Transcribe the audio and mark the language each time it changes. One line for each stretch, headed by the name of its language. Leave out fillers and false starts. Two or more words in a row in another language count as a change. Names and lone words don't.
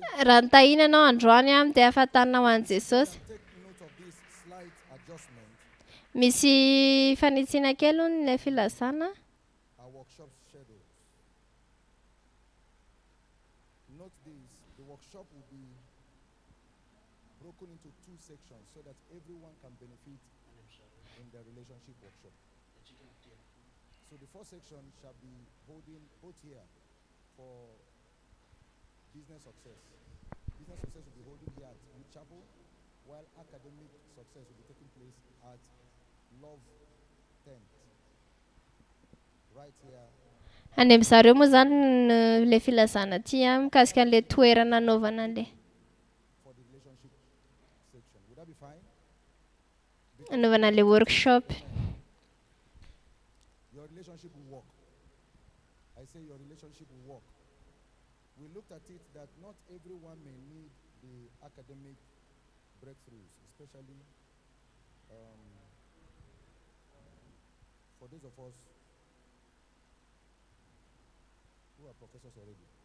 Malagasy: Raha nitahina ianao androany dia ahafantarina ho an'i Jesosy.
English: Take note of this slight adjustment.
Malagasy: Misy fanitsiana kely hono ilay filazana.
English: Our workshop schedule. Note this, the workshop will be broken into two sections so that everyone can benefit in the relationship workshop. So the first section shall be holding both here for business success. Business success will be holding here at Wood Chapel, while academic success will be taking place at Love Tent. Right here.
Malagasy: Any amin'izareo moa zany ilay filazana aty mikasika an'ilay toerana anaovana an'ilay
English: For the relationship section. Would that be fine?
Malagasy: anaovana an'ilay workshop.
English: Your relationship will work. I say your relationship will work. We looked at it that not everyone may need the academic breakthroughs, especially for those of us who are professors already.